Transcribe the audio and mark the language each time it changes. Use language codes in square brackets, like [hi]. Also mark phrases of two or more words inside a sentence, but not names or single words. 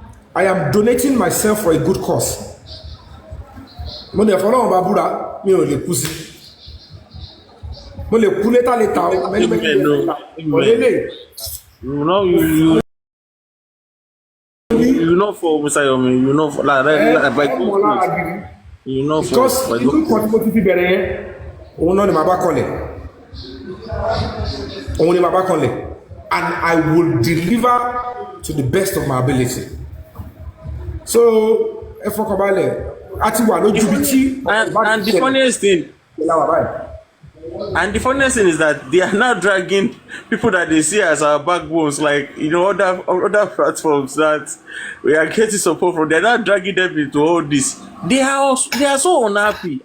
[en] I am donating myself for a good cause. [yo] Mo lè fọlọ́run bá búra mi ò lè kú sí. Mo lè kú létà létà o. [en] You know for Mr. Yomi, you know for you know for [yo] because inú kan tí mo ti fi bẹ̀rẹ̀ yẹn òun náà ni màá bá kọlẹ̀. Òun ni màá bá kọlẹ̀. [en] And I will deliver to the best of my ability. [yo] So ẹ fọkànbalẹ̀ àti wà lójú bí tí. [en] And the funniest thing. And the funniest thing is that they are now dragging people that they see as our backbones, like, you know, other platforms that we are getting support from. They're not dragging them into all this. They are so unhappy.